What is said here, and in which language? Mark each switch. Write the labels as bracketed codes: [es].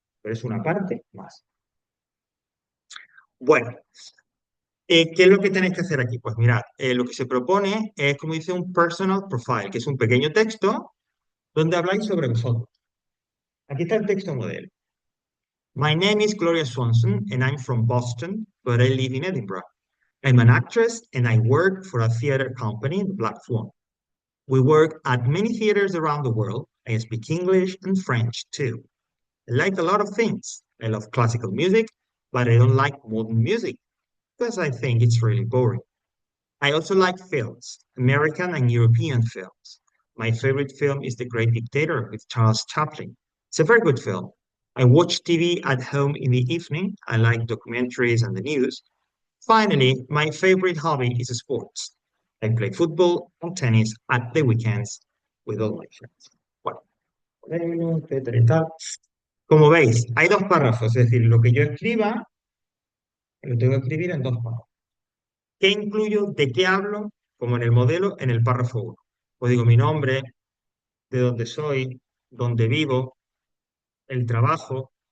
[es] Pero es una parte más. Bueno, ¿qué es lo que tenéis que hacer aquí? Pues mirad, lo que se propone es, como dice, un personal profile, que es un pequeño texto donde habláis sobre vosotros. Aquí está el texto modelo. [en] My name is Gloria Swanson, and I'm from Boston, but I live in Edinburgh. I'm an actress, and I work for a theater company, the Black Swan. We work at many theaters around the world. I speak English and French too. I like a lot of things. I love classical music, but I don't like modern music because I think it's really boring. I also like films, American and European films. My favorite film is The Great Dictator with Charles Chaplin. It's a very good film. I watch TV at home in the evening. I like documentaries and the news. Finally, my favorite hobby is sports. I play football and tennis at the weekends with all my friends. [es] Bueno, etcétera y tal. Como veis, hay dos párrafos, es decir, lo que yo escriba, lo tengo que escribir en dos párrafos. ¿Qué incluyo? ¿De qué hablo? Como en el modelo, en el párrafo uno. Pues digo mi nombre, de dónde soy, dónde vivo, el trabajo.